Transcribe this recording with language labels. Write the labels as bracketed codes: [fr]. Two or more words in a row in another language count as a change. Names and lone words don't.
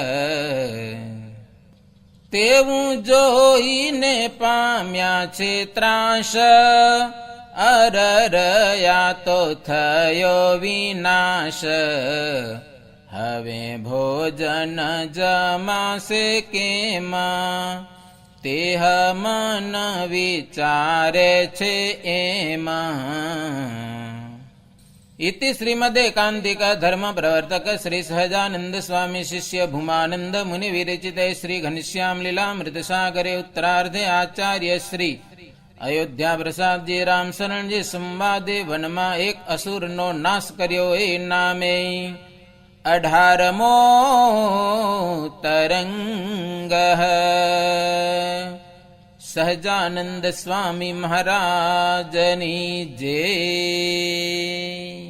[gu] તેવું જોઈને પામ્યા છે ત્રાસ, અરરયા તો થયો વિનાશ. હવે ભોજન જમાશે કેમ, તેહ મન વિચારે છે એમાં. [sa] इति श्रीमदेकान्तिक धर्म प्रवर्तक श्री सहजानंद स्वामी शिष्य भूमानंद मुनि विरचिते श्री घनश्याम लीलामृत सागरे उत्तरार्धे आचार्य श्री अयोध्या प्रसाद जी राम शरण जी संवादे [gu] વનમા એક અસુર નો નાશ કર્યો એ નામે 18મો તરંગ સહજાનંદ સ્વામી મહારાજની જય।